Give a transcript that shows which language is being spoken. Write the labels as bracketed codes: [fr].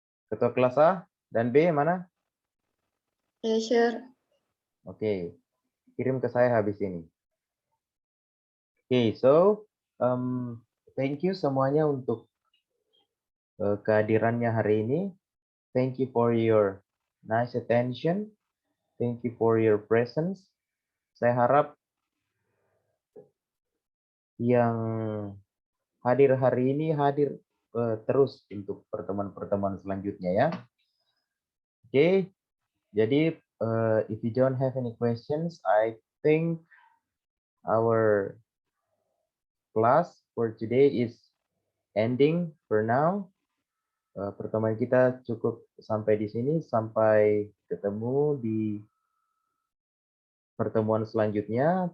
[id] Ketua kelas A dan B mana? [en] Yes, sir. [id] Oke, kirim ke saya habis ini. Oke, [en] so thank you [id] semuanya untuk kehadirannya hari ini. [en] Thank you for your nice attention. Thank you for your presence. [id] Saya harap yang hadir hari ini hadir terus untuk pertemuan-pertemuan selanjutnya, ya. Oke, jadi [en] if you don't have any questions, I think our class for today is ending for now. [id] Pertemuan kita cukup sampai di sini. Sampai ketemu di pertemuan selanjutnya.